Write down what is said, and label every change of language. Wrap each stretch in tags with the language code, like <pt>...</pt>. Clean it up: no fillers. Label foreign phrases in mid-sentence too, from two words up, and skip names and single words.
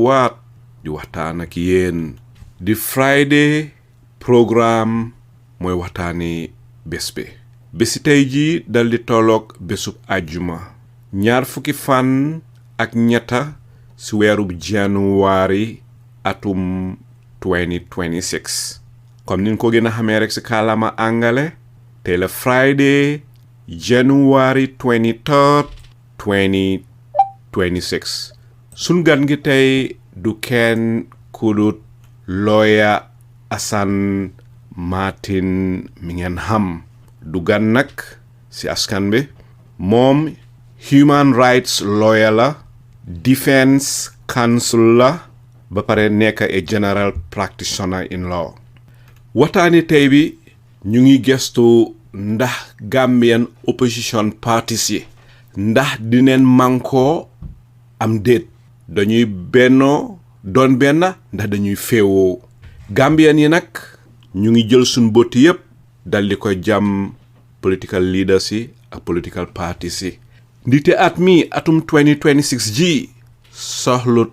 <wo>waat di waxtaan ak yéen di Friday programme mooy waxtaani bés bi bési tey ji dal di tolloog bésub àjjuma ñaar fukki fan ak ñetta si weerub January atum 2026 comme niñ ko gën a xamee rek si kàllaama angale tey la Friday January 23rd 2026 sun gan gi tey du kenn kudut lawyer Assan Martin mi ngeen xam du gan nag si askan bi moom</wo> <en>human rights lawyer</en> <wo>la</wo> <en>defense counsel</en> <wo>la ba pare nekk a</wo> <en>general practitioner in law</en> <wo>waxtaani tey bi ñu ngi gestu ndax</wo> <en>Gambian opposition parties</en> <wo>yi ndax dineen manko am déet dañuy bennoo doon benn ndax dañuy féewoo Gambian yi nag ñu ngi jël suñ boti yépp dal di ko jam</wo> <en>political leaders</en> <wo>yi ak</wo> <en>political parties</en> <wo>yi ndite at mi atum 2026 ji soxlut</wo>